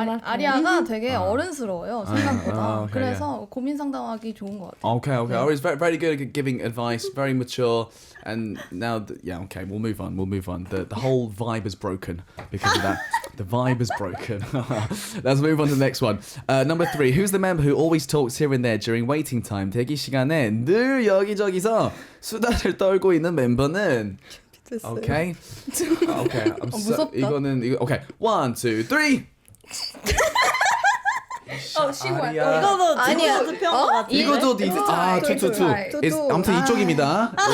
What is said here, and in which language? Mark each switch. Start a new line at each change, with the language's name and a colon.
Korean: 아리아가 되게 어른스러워요 생각보다.
English: okay,
Korean: 그래서 고민 상담하기 좋은 것 같아요.
English: Okay. I was very good at giving advice, very mature, and now, okay, we'll move on. The whole vibe is broken because of that. The vibe is broken. Let's move on to the next one. Number 3. Who's the member who always talks here and there during waiting time?
Korean: 대기 시간에 늘 여기저기서 수다를 떨고 있는 멤버는.
English: Okay. Okay.
Korean: 무섭다. 이거. Okay. 1, 2, 3. 아리아. 이거도 아니야. 뒷모습 것 같아. 이것도 투투투. 아무튼 이쪽입니다.